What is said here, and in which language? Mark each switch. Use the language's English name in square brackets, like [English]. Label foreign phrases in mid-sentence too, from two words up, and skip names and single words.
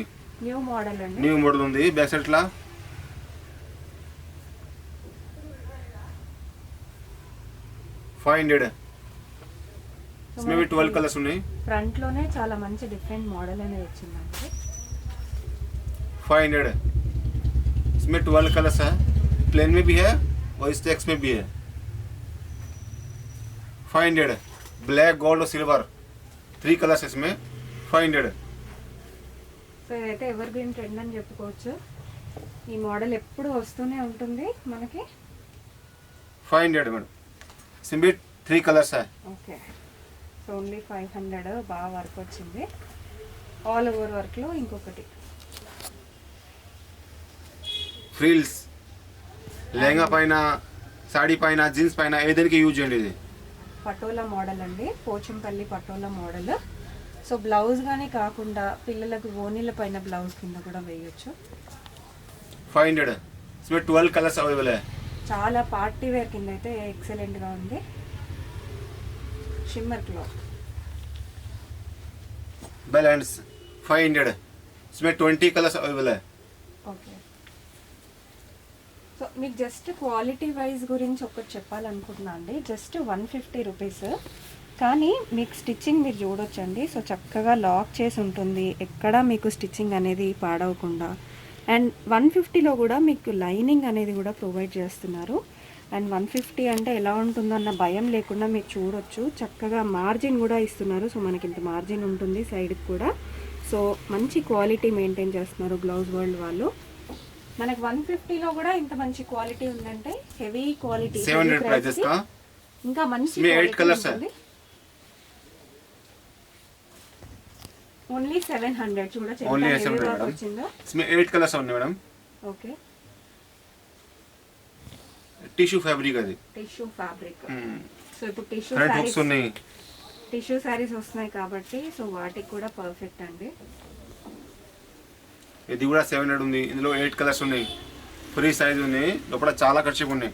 [English] new model [Telugu] అండి, [English] new model [Telugu] ఉంది. [English] back side [Telugu] లా 500, [Hindi] इसमें भी 12 कलर्स ఉన్నాయి. [Telugu] ఫ్రంట్ లోనే చాలా మంచి [English] different model [Telugu] అనేది వచ్చిందండి. 500, [Hindi] इसमें 12 कलर्स है, प्लेन में भी है और स्टेक्स में भी है. 500 ब्लैक गोल्ड और सिल्वर 3 कलर्स है इसमें. 500 [Telugu] సో ఇదైతే [English] evergreen trend [Telugu] అని చెప్పుకోవచ్చు. ఈ మోడల్ ఎప్పుడు వస్తూనే ఉంటుంది మనకి. 500 మేడం, [Hindi] इसमें भी 3 कलर्स है. [Telugu] ఓకే. సో ఓన్లీ 500, బాగా వర్క్ వచ్చింది, [English] all over work. [Telugu] ఇంకొకటి ఫ్రిల్స్, లెహంగా పైన, సాడీ పైన, జీన్స్ పైన ఏదైనా యూజ్ చేయండి. ఇది పటోలా మోడల్ అండి, పోచంపల్లి పటోలా మోడల్. సో బ్లౌజ్ గానే కాకుండా పిల్లలకు ఓనీల పైన బ్లౌజ్ కింద కూడా వేయొచ్చు. 500, [Hindi] इसमें 12 कलर्स अवेलेबल है. [Telugu] చాలా [English] party wear [Telugu] కింద అయితే ఎక్సలెంట్గా ఉంది. [English] shimmer cloth. [Hindi] बैलेंस 500, इसमें 20 कलर्स अवेलेबल है. [Telugu] ఓకే. సో మీకు [English] just quality wise [Telugu] గురించి ఒకటి చెప్పాలనుకుంటున్నా అండి. [English] just 150 rupees, [Telugu] కానీ మీకు స్టిచ్చింగ్ మీరు చూడొచ్చండి. సో చక్కగా లాక్ చేసి ఉంటుంది, ఎక్కడా మీకు స్టిచ్చింగ్ అనేది పాడవకుండా. అండ్ 150లో కూడా మీకు లైనింగ్ అనేది కూడా ప్రొవైడ్ చేస్తున్నారు. అండ్ 150 అంటే ఎలా ఉంటుందో అన్న భయం లేకుండా మీరు చూడొచ్చు, చక్కగా మార్జిన్ కూడా ఇస్తున్నారు. సో మనకి ఇంత మార్జిన్ ఉంటుంది సైడ్కి కూడా. సో మంచి [English] quality maintain [Telugu] చేస్తున్నారు బ్లౌజ్ వరల్డ్ వాళ్ళు. మనకి 150లో కూడా ఇంత మంచి క్వాలిటీ ఉందంటే [English] heavy quality. [Hindi] 700 प्राइसेस का, [Telugu] ఇంకా మంచి [Hindi] इसमें 8 कलर्स है. [Telugu] ఓన్లీ 700. చూడొచ్చు ఎంత Only heavy 700 work మేడం. వచ్చిందో. [Hindi] इसमें 8 कलर्स [Telugu] ఉన్నాయి మేడం. ఓకే. [English] tissue fabric [Telugu] అది. [English] tissue fabric. [Telugu] సో ఇప్పుడు [English] front hooks [Telugu] ఉన్నాయి. [English] tissue sarees [Telugu] వస్తున్నాయి కాబట్టి సో వాటికి కూడా పర్ఫెక్ట్ అండి. ఇది కూడా 700 ఉంది, ఇందులో 8 కలర్స్ ఉన్నాయి, [English] free size [Telugu] ఉన్నాయి, లోపల చాలా ఖర్చుగా ఉన్నాయి.